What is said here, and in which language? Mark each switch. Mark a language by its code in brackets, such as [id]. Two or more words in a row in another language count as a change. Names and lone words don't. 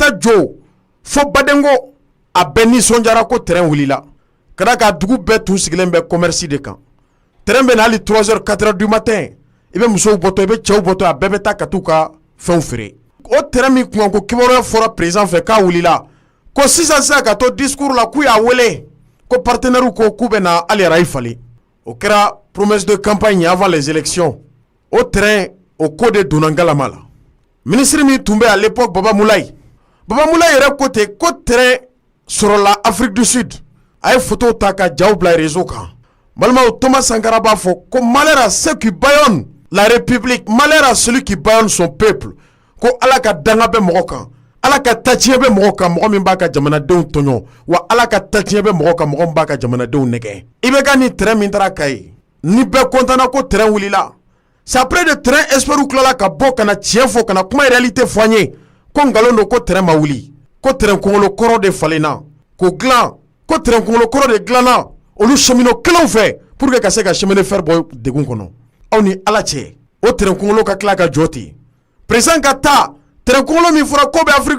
[bm] taa Jo fo Badengo a bɛɛ nisɔndiyara ko terrain wulila ka d'a kan dugu bɛɛ tun sigilen bɛ commerce de kan terrain bɛ na hali 3h 4h [fr] du matin [bm] i bɛ musow bɔtɔ i bɛ cɛw bɔtɔ a bɛɛ bɛ taa ka t'u ka fɛnw feere o terrain min kun ko kibaruya fɔra président fɛ k'a wulila ko sisan ka to discours la k'u y'a wele ko partenaires ko k'u bɛ na hali arayi falen o kɛra [fr] promesse de campagne avant les élections [bm] o terrain o ko de donna ngalama la ministre min tun bɛ [fr] à l'époque [bm] Baba Moulaye yɛrɛ ko ten ko terrain sɔrɔla Afrique du Sud a ye photo ta ka jaw bila réseau kan balimaw Thomas Sankara b'a fɔ ko [fr] malheur à ceux qui bâillonnent la République malheur à celui qui bâillonne son peuple [bm] ko Ala ka danga bɛ mɔgɔ kan Ala ka tatiɲɛ bɛ mɔgɔ kan mɔgɔ min b'a ka jamanadenw tɔɲɔ wa Ala ka tatiɲɛ bɛ mɔgɔ kan mɔgɔ min b'a ka jamanadenw nɛgɛ i bɛ ka ni terrain min taara Kayi ni bɛɛ content ko terrain wulila [fr] c'est après [bm] de terrain experts tilala ka bɔ ka na tiɲɛ fɔ ka na kuma réalité fɔ an ye ko ngalon don ko terrain ma wuli ko terrain kunkolo kɔrɔ de falenna ko dilan ko terrain kunkolo kɔrɔ de dilanna olu cheminot kelenw fɛ [fr] pour que [bm] ka se ka [fr] chemin de fer [bm] bɔ degun kɔnɔ aw ni Ala cɛ o terrain kunkolo ka tila ka jɔ ten président ka taa terrain kunkolo min fɔra ko bɛ Afrique